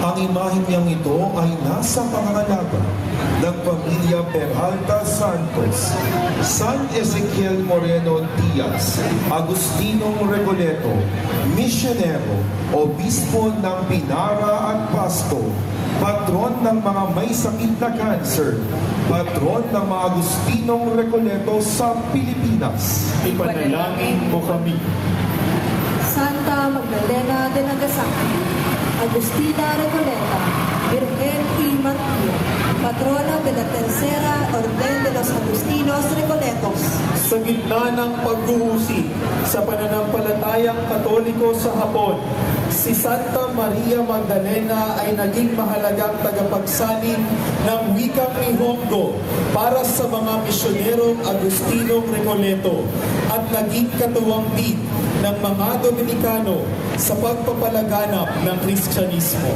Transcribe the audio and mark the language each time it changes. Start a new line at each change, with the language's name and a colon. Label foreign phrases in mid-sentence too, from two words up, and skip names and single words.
Filipino: Ang imaheng niyang ito ay nasa pangangalaga ng pamilya Peralta Santos, San Ezequiel Moreno Diaz, Agustinong Recoleto, misyonero, obispo ng Pinara at Pasto, patron ng mga may sakit na cancer, patron ng mga Agustinong Recoleto sa Pilipinas. Ipanalangin mo kami.
Spanish: Santa Magdalena de Nagasaki, Agustina Recoleta, Virgen y Martir, patrona de la Tercera Orden de los Agustinos Recoletos.
Filipino: Sa gitna ng paghuhusik sa pananampalatayang Katoliko sa Hapon, si Santa Maria Magdalena ay naging mahalagang tagapagsalin ng wikang Nihongo para sa mga misyonerong Agustinong Recoleto at naging katuwang-bid ng mga Dominikano sa pagpapalaganap ng Kristyanismo.